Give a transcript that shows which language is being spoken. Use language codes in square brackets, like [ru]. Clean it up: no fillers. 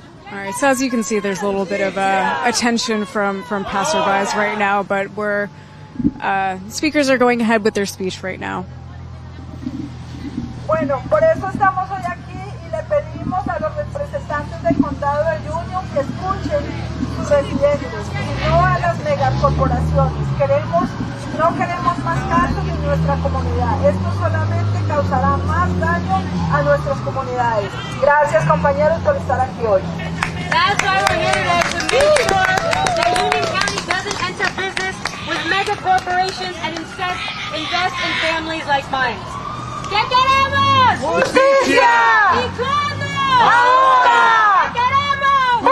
[en] All right, so as you can see, there's a little bit of attention from passerbys right now, but we're speakers are going ahead with their speech right now. [es] Bueno, por eso estamos hoy aquí y le pedimos a los representantes del condado de Union que escuchen sus residentes y no a las megacorporaciones. No queremos más casos en nuestra comunidad. Esto solamente causará más daño a nuestras comunidades. Gracias, compañeros, por estar aquí hoy. [en] That's why we're here today, to make sure that Union County doesn't enter business with mega corporations and instead invest in families like mine. [es] ¿Qué queremos? Justicia. ¿Y cuándo? Ahora. ¿Qué queremos?